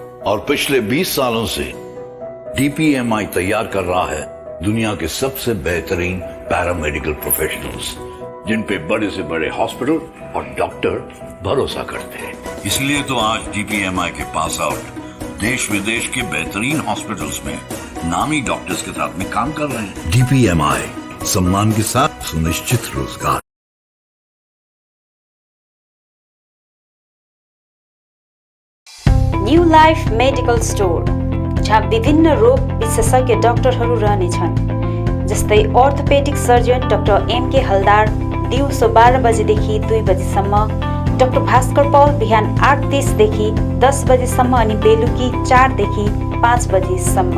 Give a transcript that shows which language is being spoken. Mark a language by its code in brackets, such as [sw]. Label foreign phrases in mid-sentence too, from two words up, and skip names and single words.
[hi] और पिछले 20 सालों से DPMI तैयार कर रहा है दुनिया के सबसे बेहतरीन [en] paramedical professionals, [hi] जिन पे बड़े से बड़े हॉस्पिटल और डॉक्टर भरोसा करते हैं। इसलिए तो आज DPMI के [en] pass out [hi] देश विदेश के बेहतरीन हॉस्पिटल्स में नामी डॉक्टर्स के साथ में काम कर रहे हैं। DPMI, सम्मान के साथ सुनिश्चित रोजगार। [ne] न्यू लाइफ मेडिकल स्टोर, जहाँ विभिन्न रोग विशेषज्ञ डाक्टरहरू रहनेछन्, जस्तै [en] orthopedic surgeon [ne] डाक्टर MK हलदार दिउँसो 12 बजेदेखि 2 बजेसम्म, डाक्टर भास्कर पौल बिहान 8:30 देखि 10 बजेसम्म अनि बेलुकी 4 देखि 5 बजेसम्म।